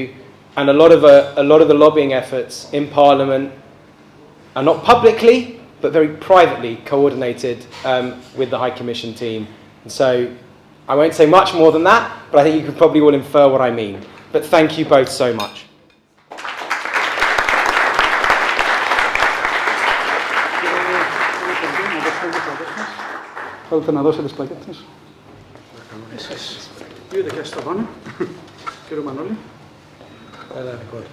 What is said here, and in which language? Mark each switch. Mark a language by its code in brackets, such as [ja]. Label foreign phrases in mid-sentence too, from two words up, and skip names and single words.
[en] And a lot of the lobbying efforts in Parliament are not publicly, but very privately coordinated with the High Commission team. And so I won't say much more than that, but I think you can probably all infer what I mean. But thank you both so much. [el] Θέλετε να δώσετε τις πλακέτες. Είδε και στο πάνω. Κύριε Μανώλη. Έλα, Νικόλη.